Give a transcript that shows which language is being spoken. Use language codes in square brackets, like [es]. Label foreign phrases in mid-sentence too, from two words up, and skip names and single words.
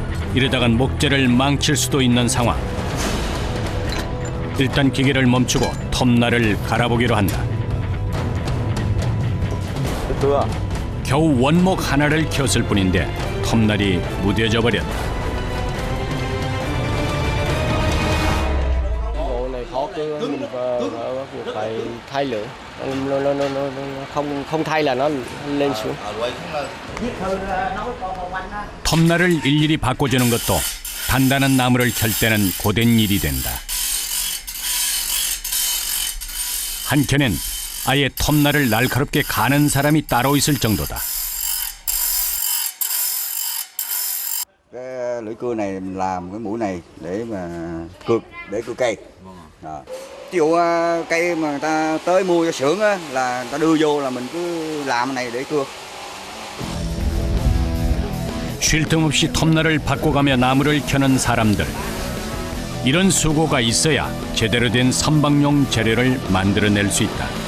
[ko] 이러다간 목재를 망칠 수도 있는 상황. 일단 기계를 멈추고 톱날을 갈아보기로 한다. 겨우 원목 하나를 켰을 뿐인데 톱날이 무뎌져 버렸다. [vi] Bộ này khó chứ mình phải thay lửa, nó không thay là nó lên xuống. [ko] 톱날을 일일이 바꿔주는 것도 단단한 나무를 켤 때는 고된 일이 된다. 한켠엔 아예 톱날을 날카롭게 가는 사람이 따로 있을 정도다. [vi] Cái lưỡi cưa này mình làm cái mũi này để mà cưa, để cưa cây. Ví dụ cây mà người ta tới mua cho xưởng á, là người ta đưa vô là mình cứ làm cái này để cưa. [ko] 쉴 틈 없이 톱날을 바꿔가며 나무를 켜는 사람들. 이런 수고가 있어야 제대로 된 선박용 재료를 만들어낼 수 있다.